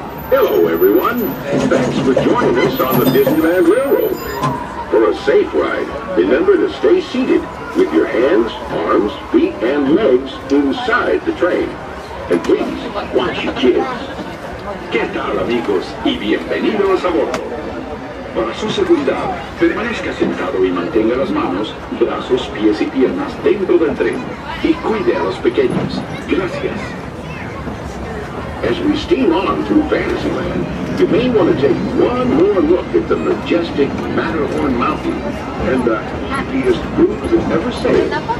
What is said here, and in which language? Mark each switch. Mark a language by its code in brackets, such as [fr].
[en] Hello, everyone. Thanks for joining us on the Disneyland Railroad. For a safe ride, remember to stay seated with your hands, arms, feet, and legs inside the train. And please, watch your kids. [es] ¿Qué tal, amigos? Y bienvenidos a bordo. Para su seguridad, permanezca sentado y mantenga las manos, brazos, pies y piernas dentro del tren. Y cuide a los pequeños. Gracias. [en] As we steam on through Fantasyland, you may want to take one more look at the majestic Matterhorn Mountain and the happiest group that ever sailed.